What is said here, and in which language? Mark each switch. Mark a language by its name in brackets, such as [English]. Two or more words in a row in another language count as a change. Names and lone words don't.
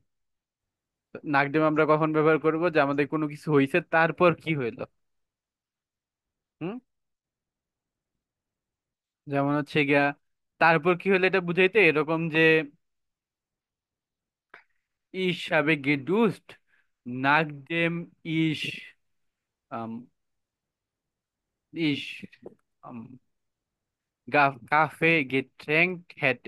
[Bangla] তো নাকডেম আমরা কখন ব্যবহার করব? যে আমাদের কোনো কিছু হয়েছে তারপর কি হইলো। হুম, যেমন হচ্ছে গিয়া তারপর কি হলো এটা বুঝাইতে এরকম যে [German] ich habe geduscht nachdem ich ich Kaffee getränkt hätte.